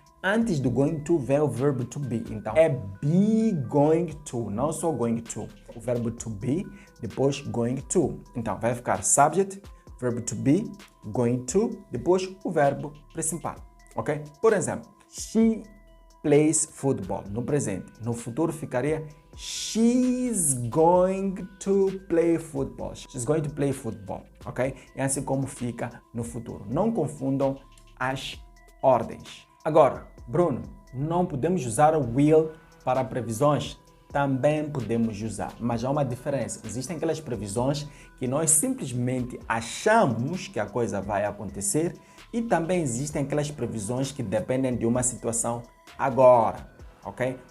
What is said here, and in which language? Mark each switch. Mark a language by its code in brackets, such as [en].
[pt] antes do going to vem o verbo to be. Então, é be going to, não só going to. O verbo to be, depois going to. Então, vai ficar subject, verbo to be, going to, depois o verbo principal, ok? Por exemplo, [en] she plays football, [pt] no presente. No futuro ficaria [en] she's going to play football. She's going to play football, ok? [pt] É assim como fica no futuro. Não confundam as ordens. Agora, Bruno, não podemos usar o will para previsões? Também podemos usar, mas há uma diferença. Existem aquelas previsões que nós simplesmente achamos que a coisa vai acontecer e também existem aquelas previsões que dependem de uma situação agora, ok?